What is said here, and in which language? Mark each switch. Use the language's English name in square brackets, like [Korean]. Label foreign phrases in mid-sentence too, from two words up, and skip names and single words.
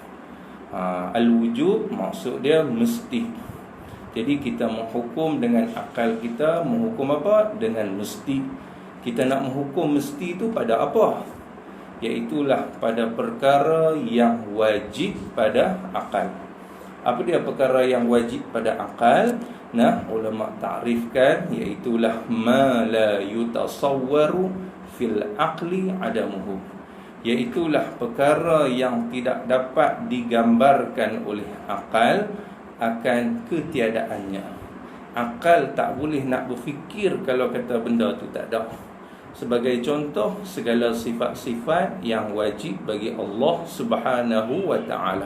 [Malay] Al-wujub maksud dia mesti. Jadi kita menghukum dengan akal kita, menghukum apa? Dengan mesti. Kita nak menghukum mesti itu pada apa? Iaitulah pada perkara yang wajib pada akal. Apa dia perkara yang wajib pada akal? Ulama ta'rifkan, iaitulah [Arabic] ما لا يتصور في العقل عدمه. [Malay] Iaitulah perkara yang tidak dapat digambarkan oleh akal akan ketiadaannya. Akal tak boleh nak berfikir kalau kata benda tu tak ada. Sebagai contoh, segala sifat-sifat yang wajib bagi Allah [Arabic] سبحانه وتعالى.